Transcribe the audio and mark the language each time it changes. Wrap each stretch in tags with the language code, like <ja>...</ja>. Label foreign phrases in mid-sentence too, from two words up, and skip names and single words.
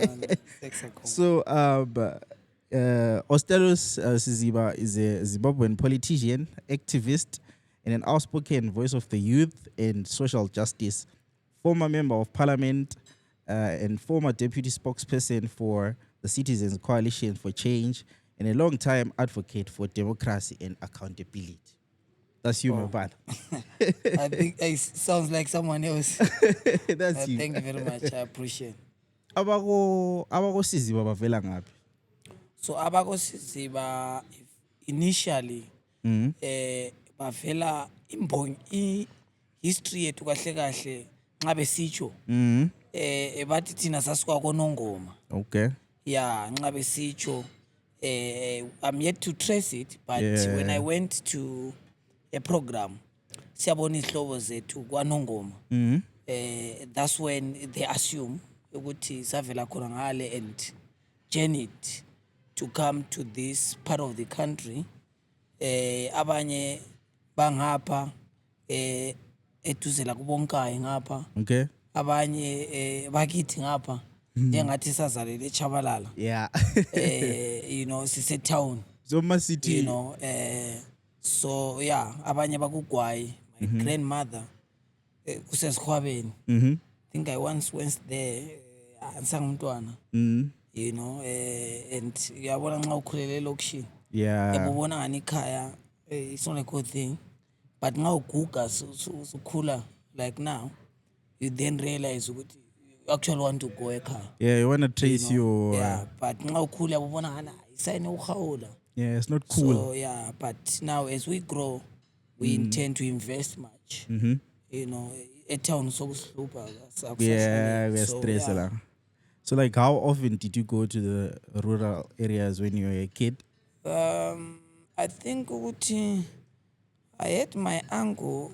<en>So, Ostallos Siziba is a Zimbabwean politician, activist, and an outspoken voice of the youth and social justice, former member of parliament, and former deputy spokesperson for the Citizens Coalition for Change, and a long-time advocate for democracy and accountability. That's you, my brother. I think it sounds like someone else. That's you. Thank you very much. I appreciate.</en> <nd>Abako Siziba bavela ngaphi? So Abako Siziba initially bavela history yethu kahle kahle nxa besitsho bathi thina sasuka koNongoma.</nd> <en>Okay. Yeah,</en> <nd>nxa besitsho</nd> <en>I'm yet to trace it, but when I went to a program</en> <nd>siyabona ihlobo zethu kwaNongoma,</nd> <en>that's when they assume</en> <nd>ukuthi savela khona ngale</nd> <en>and journeyed to come to this part of the country.</en> <nd>Abanye bangapha eduze la kubonkayi ngapha.</nd> <en>Okay.</en> <nd>Abanye bakithi ngapha njengathi sazalele eChabalala.</nd> <en>Yeah. You know, sise town. Zoma city. You know, so yeah,</en> <nd>abanye bakugwayi.</nd> <en>My grandmother kusesikhwabeni. I think I once went there ansangumntwana. You know, and</en> <nd>uyabona nxa ukhulele elokishini.</nd> <en>Yeah.</en> <nd>Ebubona ngani ikhaya,</nd> <en>it's not a good thing. But</en> <nd>nxa uguga ukhula</nd> <en>like now, you then realize ukuthi you actually want to go ekhaya. Yeah, you want to trace your... Yeah, but</en> <nd>nxa ukhula ubona ngani isayine ukhawula.</nd> <en>Yeah, it's not cool. So yeah, but now as we grow, we intend to invest much. You know, a town so super. Yeah, we're stressed. Yeah. So like, how often did you go to the rural areas when you were a kid? I think I had my uncle.</en>